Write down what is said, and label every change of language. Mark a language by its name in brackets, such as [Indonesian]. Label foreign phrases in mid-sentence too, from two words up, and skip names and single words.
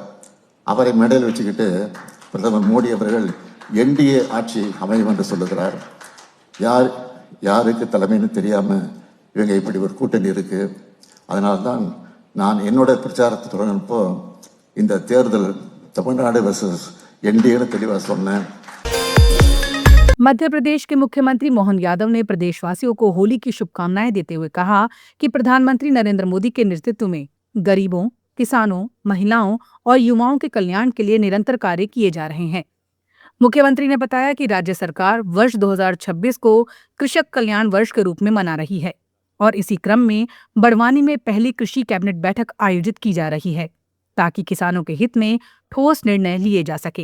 [Tamil] அவரை மேடையில் வச்சுக்கிட்டு பிரதமர் மோடி அவர்கள் என்டிஏ ஆட்சி அமையும் என்று சொல்லுகிறார். யாருக்கு தலைமைன்னு தெரியாம இவங்க இப்படி ஒரு கூட்டணி இருக்கு. அதனால்தான் நான் என்னோட பிரச்சாரத்தை தொடங்கினப்போ இந்த தேர்தல் தமிழ்நாடு वर्सेस एनडीए தெளிவாக சொன்னேன். [Hindi] मध्य प्रदेश के मुख्यमंत्री मोहन यादव ने प्रदेशवासियों को होली की शुभकामनाएं देते हुए कहा कि प्रधानमंत्री नरेंद्र मोदी के नेतृत्व में गरीबों, किसानों, महिलाओं और युवाओं के कल्याण के लिए निरंतर कार्य किए जा रहे हैं। मुख्यमंत्री ने बताया कि राज्य सरकार वर्ष 2026 को कृषक कल्याण वर्ष के रूप में मना रही है और इसी क्रम में बड़वानी में पहली कृषि कैबिनेट बैठक आयोजित की जा रही है ताकि किसानों के हित में ठोस निर्णय लिए जा सके।